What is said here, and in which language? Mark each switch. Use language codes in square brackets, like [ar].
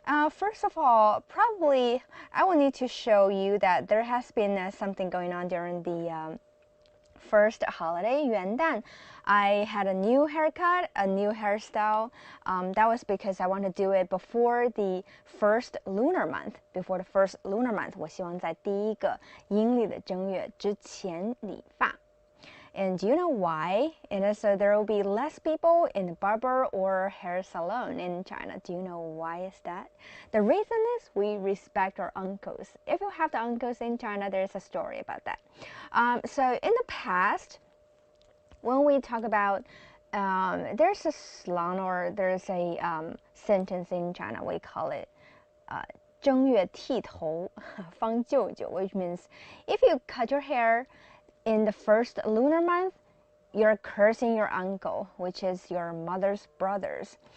[en] First of all, probably I will need to show you that there has been something going on during the first holiday, Yuandan. I had a new haircut, a new hairstyle. That was because I want to do it before the first lunar month. [zh] 我希望在第一个阴历的正月之前理发。 [en] And do you know why? And so there will be less people in the barber or hair salon in China. Do you know why is that? The reason is we respect our uncles. If you have the uncles in China, there's a story about that. So in the past, when we talk about there's a slang or there's a sentence in China, we call it [zh] 正月剃头方舅舅, [en] which means if you cut your hair in the first lunar month, you're cursing your uncle, which is your mother's brothers.